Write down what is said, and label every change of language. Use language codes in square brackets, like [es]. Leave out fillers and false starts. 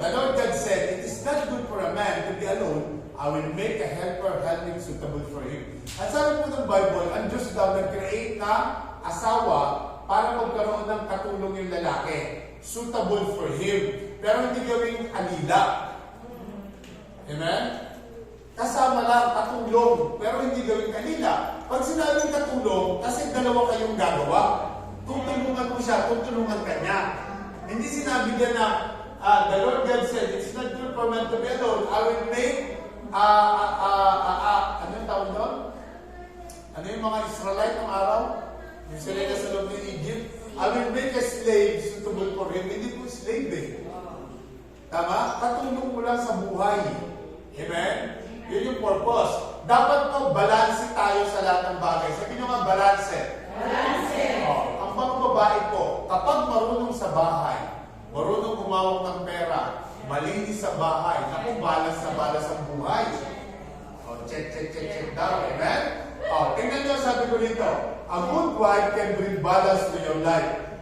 [en] The Lord God said, it is not good for a man to be alone. I will make a helper helping suitable for him. [tl] At sabi po ng Bible, ang Diyos daw nag-create na asawa para magkaroon ng katulong yung lalaki. [en] Suitable for him. [tl] Pero hindi gawing alila. Amen? Kasama lang, katulong, pero hindi gawin kanila. Pag sinabing katulong, kasi dalawa kayong gagawa. Tutulungan mo siya, tutulungan ka niya. Hindi sinabi niya na, [en] the Lord God said, it's not good for man to be alone. I will make, [tl] ano yung tawag doon? Ano yung mga Israelite ng araw? Yung sila na sa loob ng Egypt? [en] I will make a slave suitable for him. [tl] Hindi po slave eh. Tama? Katulong mo lang sa buhay. Amen? Yun yung purpose. Dapat po, balanse tayo sa lahat ng bagay. Sabi nyo nga, balanse. Balanse. Ang mga babae po, kapag marunong sa bahay, marunong humawak ng pera, malinis sa bahay, naku, balas na balas ang buhay. Check daw. Amen? Tingnan nyo, sabi ko dito, [en] a good wife can bring balance to your life.